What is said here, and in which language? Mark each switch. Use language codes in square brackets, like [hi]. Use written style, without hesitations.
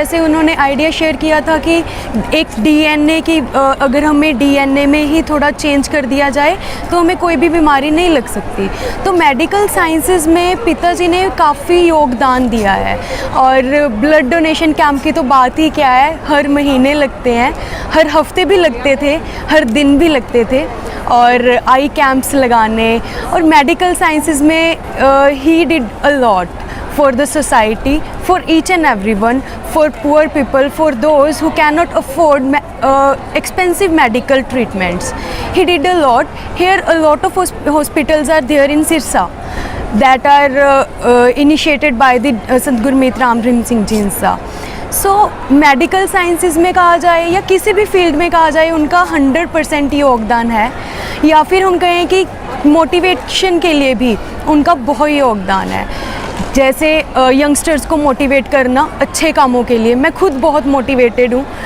[hi] जैसे उन्होंने idea share किया था कि एक DNA की अगर हमें DNA में ही थोड़ा चेंज कर दिया जाए तो हमें कोई भी बीमारी नहीं लग सकती। तो मेडिकल साइंसेस में पिताजी ने काफ़ी योगदान दिया है। और ब्लड डोनेशन कैंप की तो बात ही क्या है, हर महीने लगते हैं, हर हफ्ते भी लगते थे, हर दिन भी लगते थे, और आई कैंप्स लगाने। और मेडिकल साइंसेस में he [en] Did a lot for the society, for each and everyone, for poor people, for those who cannot afford expensive medical treatments. He did a lot. Here a lot of hospitals are there in Sirsa that are initiated by the Sant Gurmeet Ram Rahim Singh Ji Insa. [hi] So medical sciences में कहा जाए या किसी भी field में कहा जाए, उनका 100% योगदान है। या फिर हम कहें कि मोटिवेशन के लिए भी उनका बहुत योगदान है। जैसे यंगस्टर्स को मोटिवेट करना अच्छे कामों के लिए, मैं खुद बहुत मोटिवेटेड हूँ।